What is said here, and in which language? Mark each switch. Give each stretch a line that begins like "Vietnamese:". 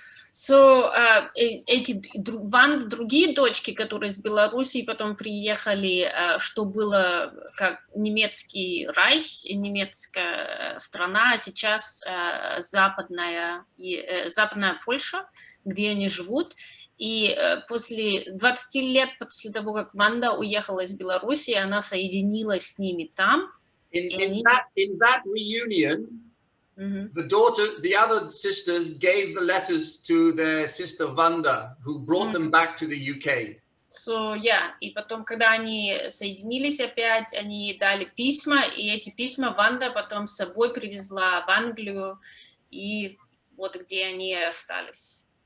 Russian: So, эти другие дочки, которые из Белоруссии потом приехали, что было как немецкий райх, немецкая страна, а сейчас западная Польша, где они живут. И после 20 лет после того, как Ванда уехала из Белоруссии, она соединилась с ними там.
English: In that reunion, the other sisters gave the letters to their sister Vanda, who brought them back to the UK.
Russian: So, и потом, когда они соединились опять, они дали письма, и эти письма Ванда потом с собой привезла в Англию, и вот где они остались.